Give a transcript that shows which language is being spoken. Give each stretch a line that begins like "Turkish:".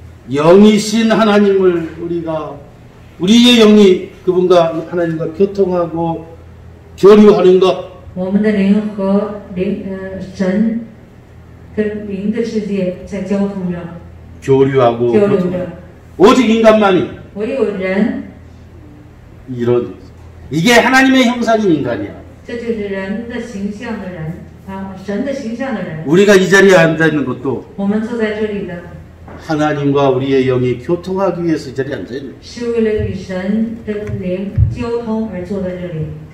Korean: 영이신 하나님을 우리의 영이 그분과 하나님과 교통하고 교류하는 것.
Chinese: 我们的灵和神跟灵的世界在交通着，
Korean: 교류하고
Chinese: 交流着。
Korean: 오직 인간만이
Chinese: 唯有人，
Korean: 이게 하나님의 형상인 인간이야.
Chinese: 这就是人的形象的人啊，神的形象的人。
Korean: 우리가 이 자리에 앉아 있는 것도
Chinese: 我们坐在这里的，
Korean: 하나님과 우리의 영이 교통하기 위해서 이 자리에 앉아 있는 거야.
Chinese: 是为了与神的灵交通而坐在这里。